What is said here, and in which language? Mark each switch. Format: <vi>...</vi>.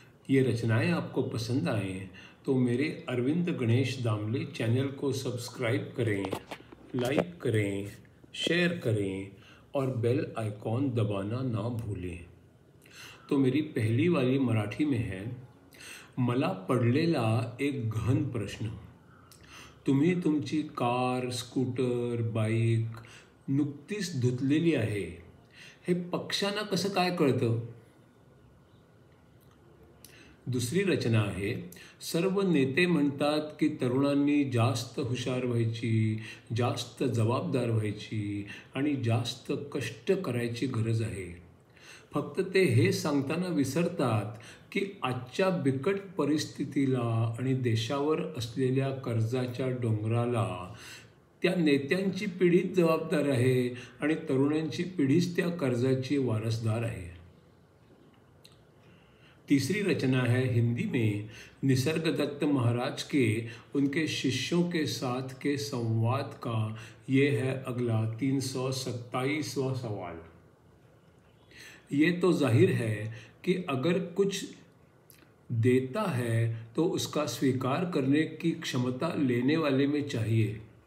<hi>ये रचनाएं आपको पसंद आएँ तो मेरे अरविंद गणेश दामले चैनल को सब्सक्राइब करें, लाइक करें, शेयर करें और बेल आइकॉन दबाना ना भूलें। तो मेरी पहली वाली मराठी में है,</hi> <mr>मला पडलेला एक गहन प्रश्न। तुम्ही तुमची कार, स्कूटर, बाईक नुकतीच धुतलेली आहे, हे पक्ष्यांना कसं काय कळतं? दुसरी रचना आहे, सर्व नेते म्हणतात की तरुणांनी जास्त हुशार व्हायची, जास्त जबाबदार व्हायची आणि जास्त कष्ट करायची गरज आहे. फक्त ते हे सांगताना विसरतात की आजच्या बिकट परिस्थितीला आणि देशावर असलेल्या कर्जाच्या डोंगराला त्या नेत्यांची पिढीच जबाबदार आहे आणि तरुणांची पिढीच त्या कर्जाची वारसदार आहे.</mr> <hi>तीसरी रचना है हिंदी में, निसर्गदत्त महाराज के उनके शिष्यों के साथ के संवाद का। ये है अगला 327वां सवाल। ये तो जाहिर है कि अगर कुछ देता है तो उसका स्वीकार करने की क्षमता लेने वाले में चाहिए।</hi>